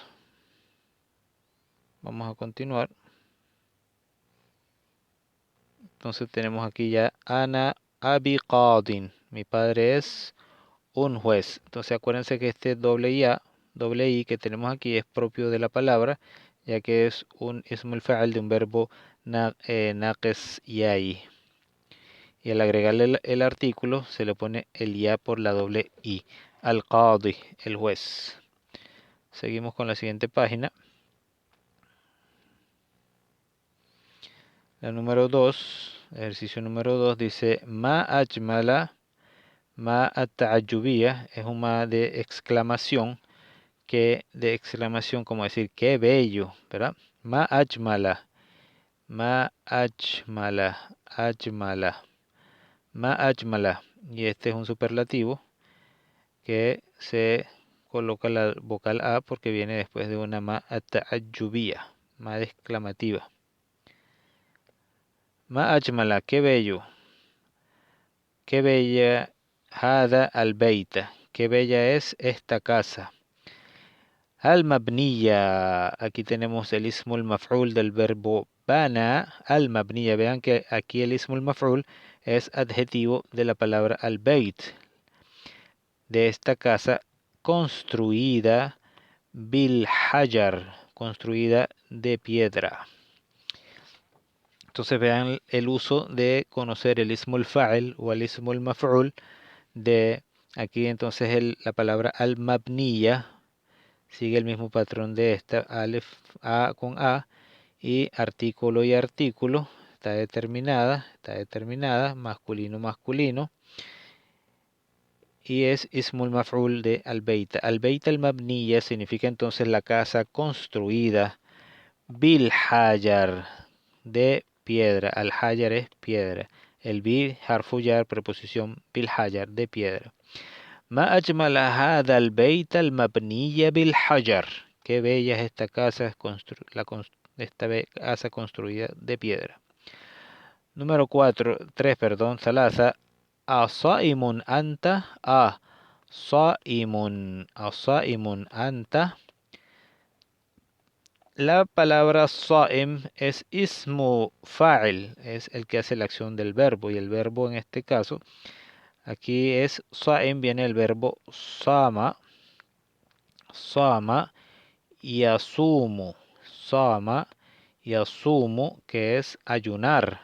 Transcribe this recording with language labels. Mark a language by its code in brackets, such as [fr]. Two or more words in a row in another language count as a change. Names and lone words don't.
[es] Vamos a continuar. Entonces tenemos aquí ya [ar] أنا أبي قاضٍ. [es] Mi padre es un juez. Entonces acuérdense que este doble I que tenemos aquí es propio de la palabra, ya que es un [ar] اسم فاعل [es] de un verbo [ar] ناقص يائي. [es] Y al agregarle el artículo se le pone el ya por la doble I. Al qadi, el juez. Seguimos con la siguiente página. La número 2, ejercicio número 2 dice [ar] ما أجمل. ما التعجبية [es] es un ma de exclamación, como decir qué bello, ¿verdad? [ar] ما أجمل، أجمل. ما أجمل. [es] Y este es un superlativo que se coloca la vocal A porque viene después de una [ar] ما التعجبية, [es] ma exclamativa. [ar] ما أجمل, [es] qué bello. Qué bella [ar] هذا البيت. [es] Qué bella es esta casa. Al mabniya. Aquí tenemos el [ar] اسم مفعول [es] del verbo bana. Al mabniya. Vean que aquí el [ar] اسم مفعول [es] es adjetivo de la palabra al beit. De esta casa construida [ar] بالحجر. [es] Construida de piedra. Entonces vean el uso de conocer el [ar] اسم فاعل [es] o el [ar] اسم مفعول [es] de aquí. Entonces la palabra al mabniya sigue el mismo patrón de esta, alef, a con a, y artículo, está determinada, masculino, masculino, y es [ar] اسم مفعول [es] de al-beita. [ar] البيت المبني [es] significa entonces la casa construida, [ar] بالحجر, [es] de piedra. Al-hajar es piedra. El bi, [ar] حرف جر, [es] preposición [ar] بالحجر, [es] de piedra. [ar] ما أجمل هذا البيت المبني بالحجر. [es] Qué bella es esta casa, casa construida de piedra. Número 3, perdón, Thalatha. [ar] أصائم أنت. أصائم أنت. [es] La palabra saim es [ar] اسم فاعل, [es] es el que hace la acción del verbo, y el verbo en este caso, aquí es saim, viene el verbo sama y asumu, que es ayunar.